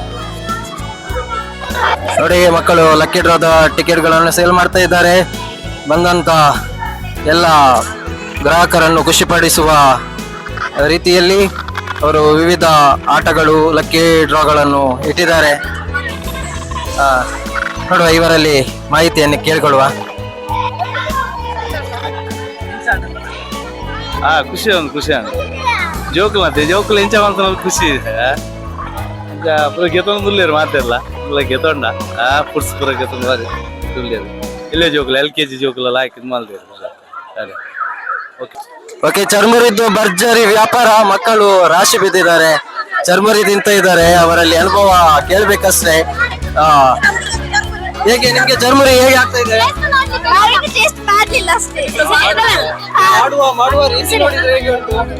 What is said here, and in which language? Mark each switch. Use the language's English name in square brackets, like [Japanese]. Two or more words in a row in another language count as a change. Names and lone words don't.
[Kannada] ನೋಡಿ, ಮಕ್ಕಳು [English] lucky draw [Kannada] ಟಿಕೆಟ್ಗಳನ್ನು ಸೇಲ್ ಮಾಡ್ತಾ ಇದ್ದಾರೆ. ಬಂದಂತ ಎಲ್ಲ ಗ್ರಾಹಕರನ್ನು ಖುಷಿಪಡಿಸುವ ರೀತಿಯಲ್ಲಿ ಅವರು ವಿವಿಧ ಆಟಗಳು, [English] lucky draws [Kannada] ಇಟ್ಟಿದ್ದಾರೆ. ನೋಡುವ, ಇವರಲ್ಲಿ ಮಾಹಿತಿಯನ್ನು ಕೇಳಿಕೊಳ್ಳುವ. [Tulu] ಖುಷಿ ಜೋಕುಲು ಎಂಚ ಖುಷಿ ಪೂರ ಗೆತ್ತೊಂದು ಮುಲ್ಲೇರು ಮಾತೆಲ್ಲ ಗೆತ್ತೊಂಡ ಪುಡ್ಸ್ ಪೂರ ಗೆತ್ತೊಂದು ಬಾರಿ ತುಲ್ಲೇರು ಇಲ್ಲೇ ಜೋಕುಲು LKG ಜೋಕುಲೆಲ್ಲ ಹಾಕಿದ್ ಮಾಲ್ದೇರು. [Kannada] ಓಕೆ, ಚರ್ಮುರಿದ್ದು ಭರ್ಜರಿ ವ್ಯಾಪಾರ. ಮಕ್ಕಳು ರಾಶಿ ಬಿದ್ದಿದ್ದಾರೆ, ಚರ್ಮುರಿ ತಿಂತ ಇದ್ದಾರೆ. ಅವರಲ್ಲಿ ಅನುಭವ ಕೇಳ್ಬೇಕಷ್ಟೇ. ಹೇಗೆ ನಿಮ್ಗೆ ಚರ್ಮುರಿ ಹೇಗೆ ಆಗ್ತಾ ಇದೆ? ಮಾಡುವ ರೀತಿ ನೋಡಿದ್ರೆ ಹೇಗೆ ಉಂಟು?